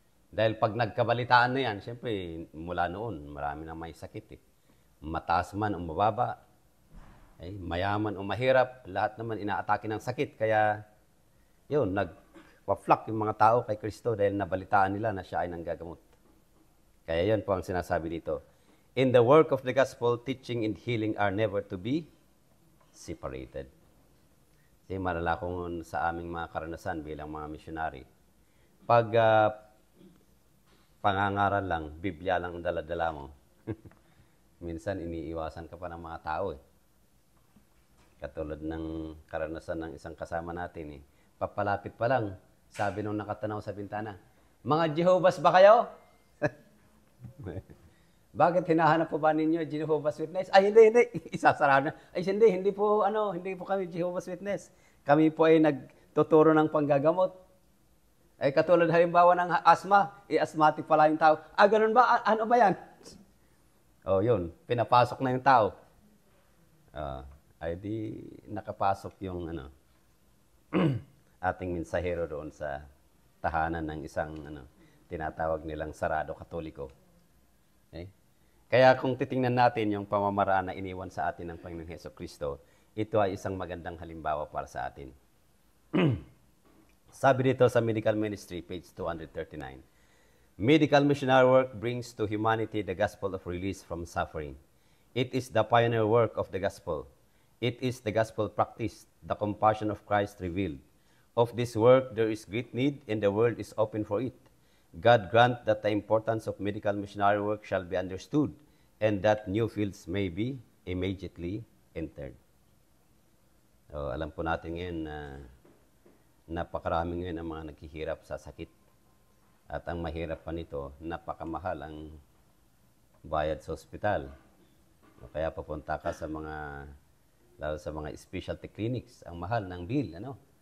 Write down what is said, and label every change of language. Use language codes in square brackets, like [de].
[tl] Dahil pag nagkabalitaan na yan, siyempre mula noon, marami na may sakit Mataas man o mababa, mayaman o mahirap, lahat naman inaatake ng sakit. Kaya yun, nagpa-flock yung mga tao kay Kristo dahil nabalitaan nila na siya ay nanggagamot. Kaya yun po ang sinasabi dito. [en] In the work of the gospel, teaching and healing are never to be separated. [tl] Kasi malala kong sa aming mga karanasan bilang mga missionary, pag pangangaral lang, Biblia lang ang dala-dala mo, minsan iniiwasan ka pa ng mga tao Katulad ng karanasan ng isang kasama natin papalapit pa lang, sabi nung nakatanaw sa bintana, "Mga Jehovah's ba kayo?" "Bakit hinahanap po ba ninyo Jehovah's Witness?" "Ay, hindi. Isasara na." "Ay, hindi po kami Jehovah's Witness. Kami po ay nagtuturo ng panggagamot." Katulad halimbawa ng asthma, asthmatic pala yung tao. Ganun ba? Ano ba yan? Yun. Pinapasok na yung tao. Ay di nakapasok yung ating mensahero doon sa tahanan ng isang tinatawag nilang sarado katoliko. Kaya kung titingnan natin yung pamamaraan na iniwan sa atin ng Panginoong Hesukristo, ito ay isang magandang halimbawa para sa atin. Sabi dito sa [en] Medical Ministry, page 239, "Medical missionary work brings to humanity the gospel of release from suffering. It is the pioneer work of the gospel. It is the gospel practiced, the compassion of Christ revealed. Of this work there is great need, and the world is open for it. God grant that the importance of medical missionary work shall be understood, and that new fields may be immediately entered." [tl] Alam po natin ngayon na napakarami ngayon ang mga naghihirap sa sakit. At ang mahirap pa nito, napakamahal ang bayad sa ospital. Kaya papunta ka sa mga, lalo sa mga specialty clinics, ang mahal ng bill, ano?